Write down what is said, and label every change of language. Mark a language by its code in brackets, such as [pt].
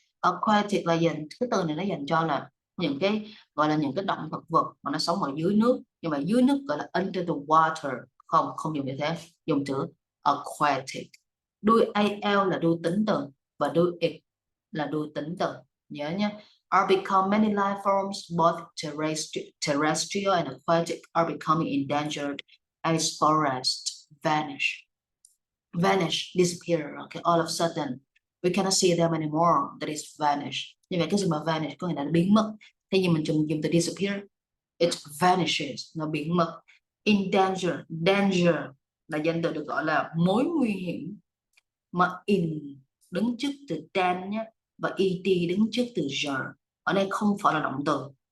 [vi] Aquatic là dành, cái từ này nó dành cho là những cái gọi là những cái động thực vật mà nó sống ở dưới nước, nhưng mà dưới nước gọi là [en] under the water. [vi] Không dùng như thế, dùng chữ aquatic. Đuôi al là đuôi tính từ và đuôi it là đuôi tính từ, nhớ nhé. [en] Are become many life forms, both terrestrial and aquatic, are becoming endangered as forests vanish. Vanish, disappear. Okay, all of a sudden we cannot see them anymore. That is vanish. [vi] Như vậy cái gì mà vanish có nghĩa là nó biến mất. Thế nhưng mình dùng từ disappear, [en] it vanishes, [vi] nó biến mất. Endanger, danger là danh từ được gọi là mối nguy hiểm, mà in đứng trước từ dan nhé, và et đứng trước từ ger. Ở đây không phải là động từ,